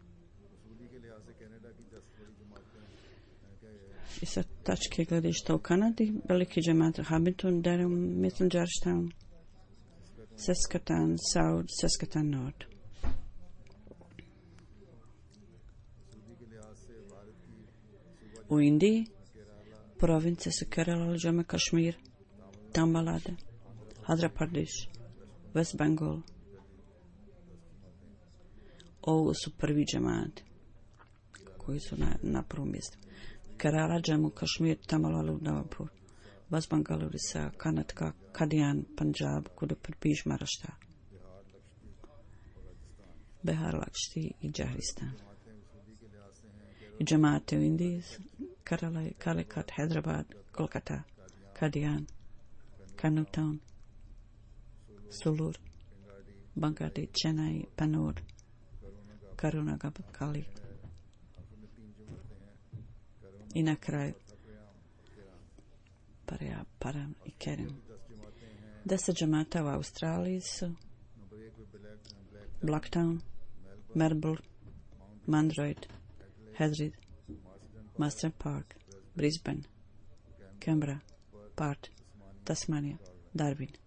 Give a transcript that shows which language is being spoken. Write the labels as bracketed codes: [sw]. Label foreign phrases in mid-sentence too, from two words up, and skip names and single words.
[bs] I sa tačke gledišta u Kanadi, veliki džemat Hamilton, Durham, Middle Georgetown, Saskatoon South, Saskatoon North. U Indiji provincije su Kerala, Jammu Kashmir, Tamil Nadu, Andhra Pradesh, West Bengal. Ovo su prvi džemati koji su na prvom mjestu. Kerala, Jammu Kashmir, Tamil Nadu, Navapur, West Bengal, Orissa, Karnataka, Kadian, Punjab, Uttar Pradesh, Maharashtra, Bihar, Lakshti i Jharkhand. I džemate u Indiji, Kerala, Calicut, Hyderabad, Kolkata, Kadian, Karnataka, Sulur, Bangadi, Chennai, Pannur, Karunagapali. I na kraju Param i Kerim. 10 džemata u Australiji su Blacktown, Melbourne, Mandroid, Hadrid, Master Park, Brisbane, Canberra, Perth, Tasmania, Darwin.